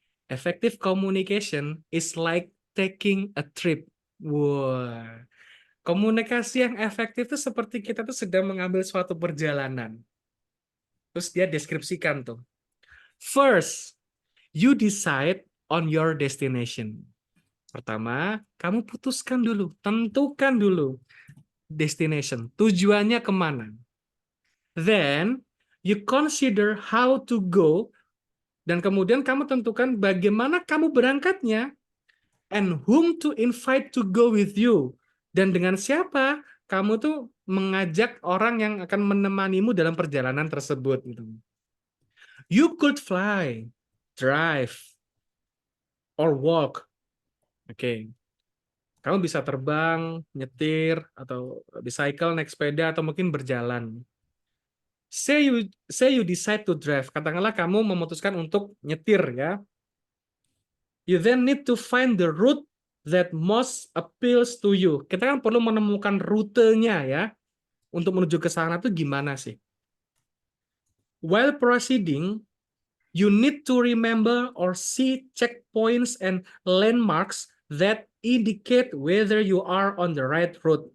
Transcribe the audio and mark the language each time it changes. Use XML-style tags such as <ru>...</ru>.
<en>Effective communication is like taking a trip. Wah.</en> <id>Komunikasi yang efektif itu seperti kita tuh sedang mengambil suatu perjalanan. Terus dia deskripsikan tuh.</id> <en>First, you decide on your destination.</en> <id>Pertama, kamu putuskan dulu, tentukan dulu destination, tujuannya kemana.</id> <en>Then, you consider how to go,</en> <id>dan kemudian kamu tentukan bagaimana kamu berangkatnya,</id> <en>and whom to invite to go with you.</en> <id>Dan dengan siapa kamu tuh mengajak orang yang akan menemanimu dalam perjalanan tersebut.</id> <en>You could fly, drive, or walk. Oke.</en> <id>Kamu bisa terbang, nyetir, atau bicycle, naik sepeda, atau mungkin berjalan.</id> <en>Say you decide to drive.</en> <id>Katakanlah kamu memutuskan untuk nyetir ya.</id> <en>You then need to find the route that most appeals to you.</en> <id>Kita kan perlu menemukan rutenya ya. Untuk menuju ke sana tuh gimana sih?</id> <en>While proceeding, you need to remember or see checkpoints and landmarks that indicate whether you are on the right route.</en>